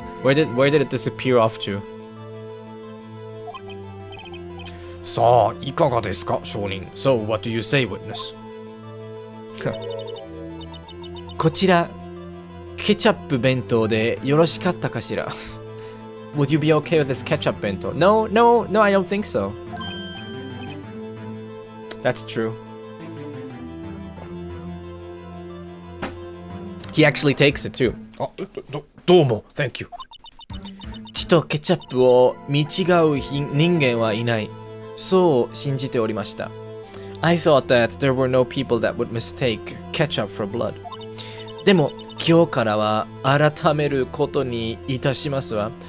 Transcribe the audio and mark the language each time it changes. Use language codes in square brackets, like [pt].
[en] Where did it disappear off to? [ja] さあ、いかがですか、証人。 [en] So, what do you say, witness? [ja] こちら、ケチャップ弁当でよろしかったかしら [en] Would you be okay with this ketchup bento? No, I don't think so. That's true. He actually takes it too. Oh, [ja] どうも, [en] thank you. [ja] 血とケチャップを見違う人間はいない。そう信じておりました。 [en] I thought that there were no people that would mistake ketchup for blood. [ja] でも今日からは改めることにいたしますわ。